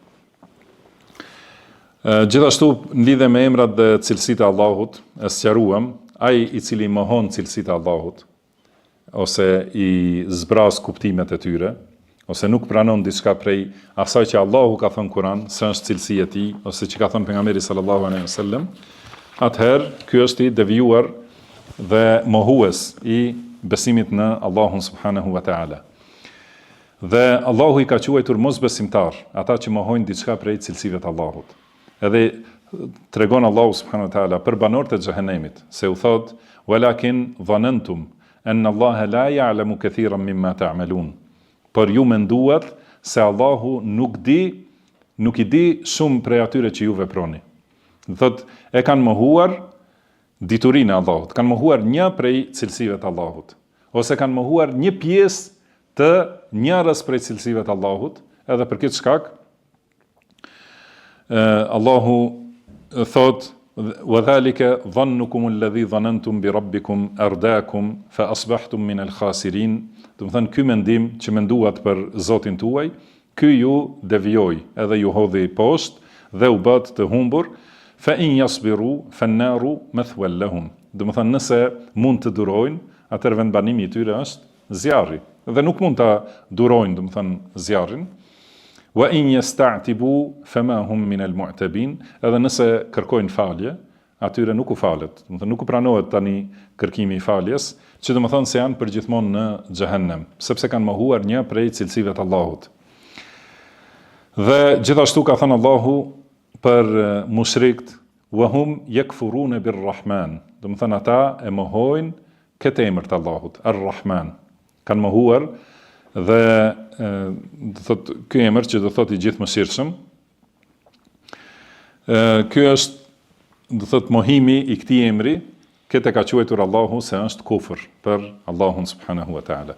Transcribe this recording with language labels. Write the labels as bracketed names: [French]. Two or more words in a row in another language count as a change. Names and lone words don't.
[Albanian] Gjithashtu në lidhje me emrat dhe cilësitë e Allahut, e sqaruam, ai i cili mohon cilësitë e Allahut ose i zbraz kuptimet e tyre, ose nuk pranon diçka prej asaj që Allahu ka thënë Kur'an, se është cilësi e tij, ose që ka thënë pejgamberi [Arabic] صلى الله عليه وسلم, [Albanian] atëherë ky është i devijuar dhe mohues i besimit në Allahun [Arabic] سبحانه وتعالى. [Albanian] Dhe Allahu i ka quajtur mosbesimtar ata që mohojnë diçka prej cilësive të Allahut. Edhe tregon Allahu [Arabic] سبحانه وتعالى [Albanian] për banorët e xhehenemit, se u thot: [Arabic] "ولكن ظننتم أن الله لا يعلم كثيرا مما تعملون." [Albanian] Por ju menduat se Allahu nuk i di shumë prej atyre që ju veproni. Do thot e kanë mohuar diturinë e Allahut, kanë mohuar një prej cilësive të Allahut, ose kanë mohuar një pjesë të njërës prej cilësive të Allahut, edhe për këtë shkak Allahu thot: [Arabic] "وذلكم ظنكم الذي ظننتم بربكم أرداكم فأصبحتم من الخاسرين." [Albanian] Do të thënë ky mendim që menduat për Zotin tuaj, ky ju devijoi, edhe ju hodhi poshtë dhe u bët të humbur. [Arabic] فإن يصبروا فالنار مثوى لهم. [Albanian] Do të thënë nëse mund të durojnë, atëherë vendbanimi i tyre është zjarri. Dhe nuk mund ta durojnë, do të thënë zjarrin. [Arabic] وإن يستعتبوا فما هم من المعتبين. [Albanian] Edhe nëse kërkojnë falje, atyre nuk u falet. Do të thënë nuk u pranohet tani kërkimi i faljes, që do të thënë se janë përgjithmonë në xhehenem, sepse kanë mohuar një prej cilësive të Allahut. Dhe gjithashtu ka thënë Allahu për mushrikt: [Arabic] "وهم يكفرون بالرحمن." [Albanian] Do të thënë ata e mohojnë këtë emër të Allahut, Ar-Rahman. Kanë mohuar dhe do thotë ky emër që do thotë i gjithëmëshirshëm. Ky është do thotë mohimi i këtij emri, këtë ka quajtur Allahu se është kufër për Allahun [Arabic] سبحانه وتعالى.